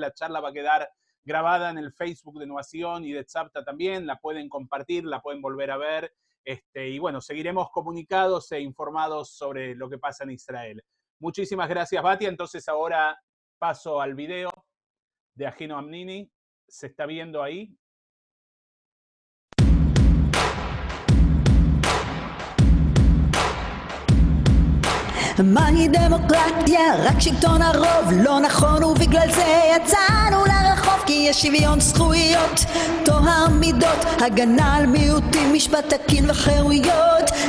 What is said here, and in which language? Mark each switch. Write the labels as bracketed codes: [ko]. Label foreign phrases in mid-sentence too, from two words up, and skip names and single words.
[es] La charla va a quedar grabada en el Facebook de Innovación y de Tzavta también. La pueden compartir, la pueden volver a ver. Y bueno, seguiremos comunicados e informados sobre lo que pasa en Israel. Muchísimas gracias, Batia. Entonces ahora paso al video de Ahinoam Amnini. ¿Se está viendo ahí? [he] מהי דמוקרטיה? רק שלטון הרוב לא נכון, ובגלל זה יצאנו לרחוב, כי יש שוויון זכויות, טוהר מידות, הגנה על מיעוטים, משפט תקין וחירויות.